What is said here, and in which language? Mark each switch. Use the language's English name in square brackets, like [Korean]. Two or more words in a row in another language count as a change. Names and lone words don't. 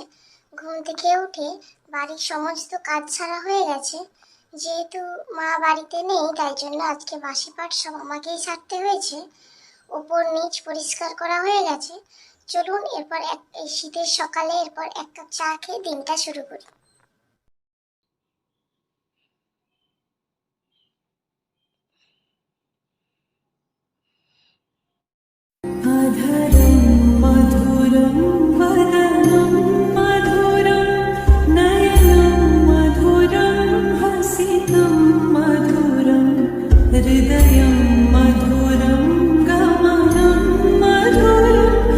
[Bangla] ঘুম থেকে উঠে বাড়ির সমস্ত কাজ ছাড়া হয়ে গেছে। যেহেতু মা বাড়িতে নেই, তাই জন্য আজকে বাসি পাট সব আমাকেই ছাড়তে হয়েছে। ওপর নিচ পরিষ্কার করা হয়ে গেছে। চলুন এরপর এই শীতের সকালে এরপর 1 কাপ চা খেয়ে দিনটা শুরু করি। [Sanskrit] अधरं मधुरं वदनं मधुरं नयनं मधुरं हसितं मधुरं हृदयं मधुरं गमनं मधुरं